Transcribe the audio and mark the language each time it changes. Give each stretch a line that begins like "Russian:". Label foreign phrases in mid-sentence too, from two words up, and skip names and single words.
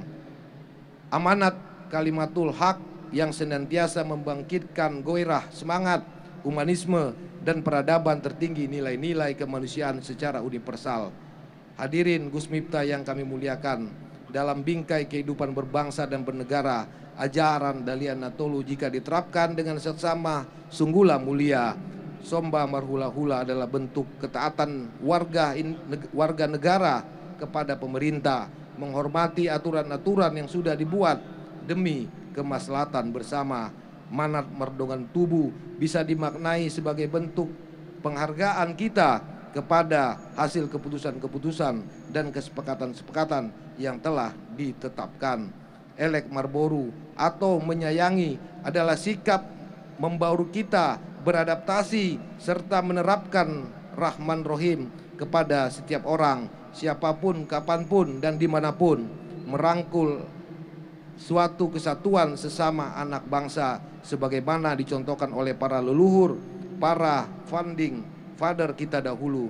Indonesian: Amanat
Arabic: kalimatul haq
Indonesian: yang senantiasa membangkitkan gairah, semangat, humanisme, dan peradaban tertinggi nilai-nilai kemanusiaan secara universal. Hadirin Gus Miftah yang kami muliakan, dalam bingkai kehidupan berbangsa dan bernegara, ajaran Dalian Natolu jika diterapkan dengan seksama sungguhlah mulia.
Batak Toba: Somba marhula-hula
Indonesian: adalah bentuk ketaatan warga negara kepada pemerintah, menghormati aturan-aturan yang sudah dibuat demi kemaslahatan bersama.
Batak Toba: Manat merdongan tubuh
Indonesian: bisa dimaknai sebagai bentuk penghargaan kita kepada hasil keputusan-keputusan dan kesepakatan-kesepakatan yang telah ditetapkan.
Batak Toba: Elek marboru
Indonesian: atau menyayangi adalah sikap membaur kita beradaptasi serta menerapkan
Arabic: Rahman Rohim
Indonesian: kepada setiap orang, siapapun, kapanpun, dan dimanapun, merangkul suatu kesatuan sesama anak bangsa sebagaimana dicontohkan oleh para leluhur, para
English: founding father
Indonesian: kita dahulu.